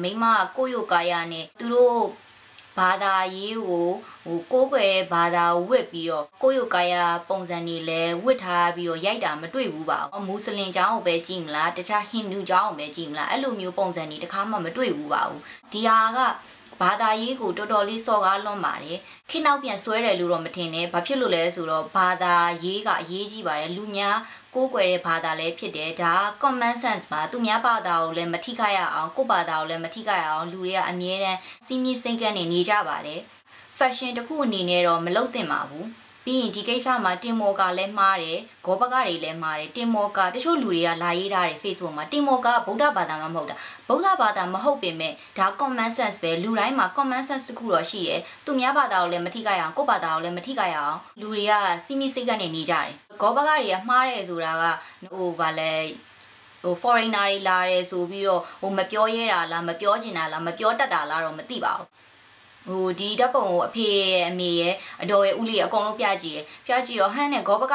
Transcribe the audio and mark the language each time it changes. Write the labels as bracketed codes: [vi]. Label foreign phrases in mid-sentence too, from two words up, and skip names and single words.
[my] မိမကကိုယ့်ရုပ်ကာယနဲ့သူတို့ဘာသာရေးကိုကိုးကွယ်ဘာသာဝတ်ပြီးတော့ကိုယ့်ရုပ်ကာယပုံစံတွေလည်းဝတ်ထားပြီးတော့ရိုက်တာမတွေ့ဘူးပါဘူးမွတ်စလင်ကျောင်းကိုပဲကြည့်မလားတခြားဟိန္ဒူကျောင်းကိုပဲကြည့်မလားအဲ့လိုမျိုးပုံစံတွေတခါမှမတွေ့ဘူးပါဘူးဒီဟာကဘာသာရေးကိုတော်တော်လေးစော်ကားလွန်ပါတယ်ခေတ်နောက်ပြန်ဆွဲတယ်လို့တော့မထင်နဲ့ဘာဖြစ်လို့လဲဆိုတော့ဘာသာရေးကအရေးကြီးပါတယ်လူများကိုးကွယ်တဲ့ ဘာသာလည်းဖြစ်တယ်ဒါ [en] common sense [my] ပါသူများဘာသာကိုလည်းမထိခိုက်ရအောင်ကိုယ့်ဘာသာကိုလည်းမထိခိုက်ရအောင်လူတွေကအမြဲတမ်းစီးမြင့်စိတ်ကန်းနေကြပါတယ် fashion တစ်ခုအနေနဲ့တော့မလုပ်သင့်ပါဘူးပြီးရင်ဒီကိစ္စမှာတင်မော်ကလည်းမှားတယ်ဂောဘကတွေလည်းမှားတယ်တင်မော်ကတချို့လူတွေကလာရေးထားတယ် Facebook မှာတင်မော်ကဗုဒ္ဓဘာသာ မှမဟုတ်တာဗုဒ္ဓဘာသာမဟုတ်ပေမဲ့ဒါ [en] common sense [my] ပဲလူတိုင်းမှာ [en] common sense [my] တခုတော့ရှိရယ်သူများဘာသာကိုလည်းမထိခိုက်အောင်ကိုယ့်ဘာသာကိုလည်းမထိခိုက်အောင်လူတွေကစီးမိစိတ်ကနေနေကြတယ်ဂောဘကတွေကမှားတယ်ဆိုတာကဗာလဲforeigner တွေလာ တယ်ဆိုပြီးတော့မပြောရဲတာလားမပြောချင်တာလားမပြောတတ်တာလားတော့မသိပါဘူးဒီဓာတ်ပုံကိုအဖေရဲ့အမေရဲ့အတော်ရဲ့ဦးလေးအကုန်လုံးပြကြည့်တော့ဟန်းနဲ့ဂောဘက